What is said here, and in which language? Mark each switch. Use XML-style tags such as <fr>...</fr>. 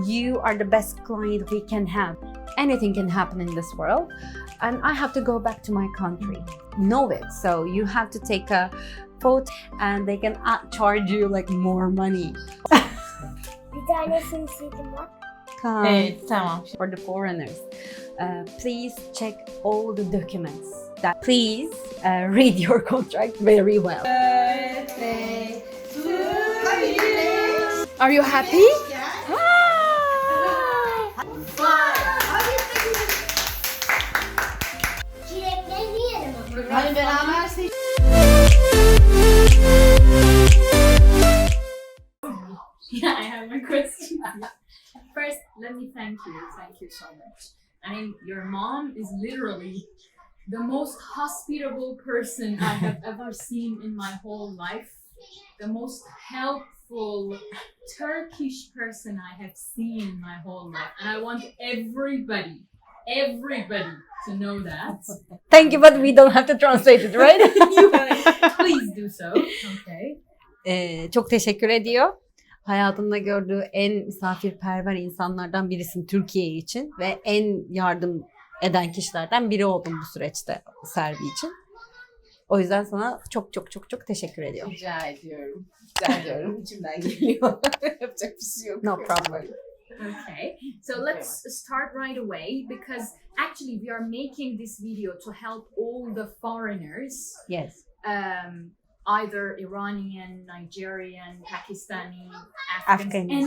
<en>you are the best client we can have. Anything can happen in this world, and I have to go back to my country. Know it. So you have to take a photo, and they can charge you like more money.</en> <tr>Bir tanesini sildim bak. Evet, tamam.</tr> <en>For the foreigners, please check all the documents. Please read your contract very well. Are you happy?</en> <tr>Çilekleri yiyelim ama. Hadi beraber seç.</tr> <en>Yeah, I have my question. First, let me thank you. Thank you so much. I mean, your mom is literally the most hospitable person I have ever seen in my whole life. The most helpful Turkish person I have seen in my whole life. And I want everybody to know that. Thank you, but we don't have to translate it, right? Please do so. Okay.</en> <tr>Çok teşekkür ediyor. Hayatında gördüğü en misafirperver insanlardan birisin Türkiye için ve en yardım eden kişilerden biri oldun bu süreçte Serbi için. O yüzden sana çok teşekkür ediyorum. Rica ediyorum. Rica ediyorum. İçimden geliyor. Yapacak bir şey yok.</tr> <en>No problem. Okay, so let's start right away because actually we are making this video to help all the foreigners, Yes. Either Iranian, Nigerian, Pakistani, Afghans,</en>